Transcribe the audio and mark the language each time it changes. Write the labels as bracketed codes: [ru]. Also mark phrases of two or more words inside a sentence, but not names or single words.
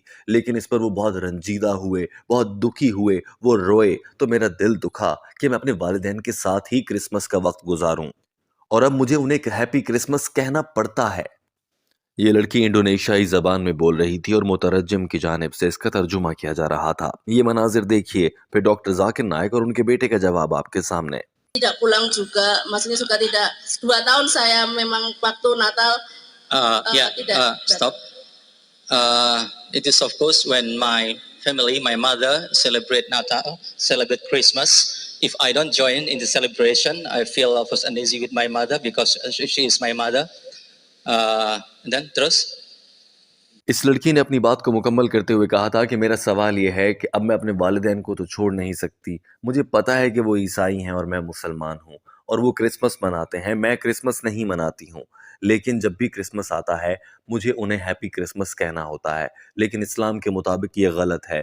[hi] लेकिन इस पर वो बहुत रंजीदा हुए, बहुत दुखी हुए, वो रोए, तो मेरा दिल दुखा कि मैं अपने वालिदैन के साथ ही क्रिसमस का वक्त गुजारूं और अब मुझे उन्हें एक [en] Happy Christmas [hi] कहना पड़ता है। ये लड़की इंडोनेशियाई जबान में बोल रही थी और मुतरज्जिम की जानिब से इसका तर्जुमा किया जा रहा था। ये मनाजिर देखिए, फिर डॉक्टर जाकिर नाइक और उनके बेटे का जवाब आपके सामने। [id] Tidak pulang juga, maksudnya suka tidak. 2 tahun saya memang waktu Natal tidak. [en] Stop. It is of course when my family, my mother celebrate Natal, celebrate Christmas. If I don't join in the celebration, I feel of course uneasy with my mother because she is my mother. [id] Then terus. [hi] इस लड़की ने अपनी बात को मुकम्मल करते हुए कहा था कि मेरा सवाल यह है कि अब मैं अपने वालिदैन को तो छोड़ नहीं सकती। मुझे पता है कि वो ईसाई हैं और मैं मुसलमान हूँ और वो क्रिसमस मनाते हैं, मैं क्रिसमस नहीं मनाती हूँ। लेकिन जब भी क्रिसमस आता है मुझे उन्हें [en] Happy Christmas [hi] कहना होता है, लेकिन इस्लाम के मुताबिक ये गलत है।